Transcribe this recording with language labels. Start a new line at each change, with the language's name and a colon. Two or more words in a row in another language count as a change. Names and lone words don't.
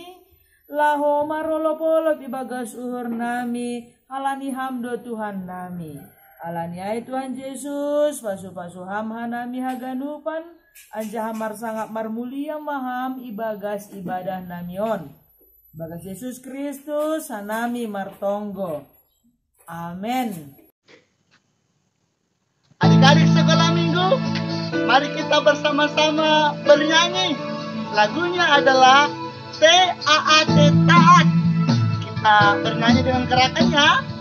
Batak Simalungun: Laho marolopolop ibagas uhur nami, halani hamdo Tuhan nami. Halanyai Tuhan Yesus, pasu-pasu ham hanami haganupan, anja hamar sangat marmulia maham ibagas ibadah namion. Bagas Yesus Kristus hanami martonggo. Amin.
Indonesian: Adik-adik sekolah minggu, mari kita bersama-sama bernyanyi. Lagunya adalah TAAT, taat. Kita bernyanyi dengan gerakannya.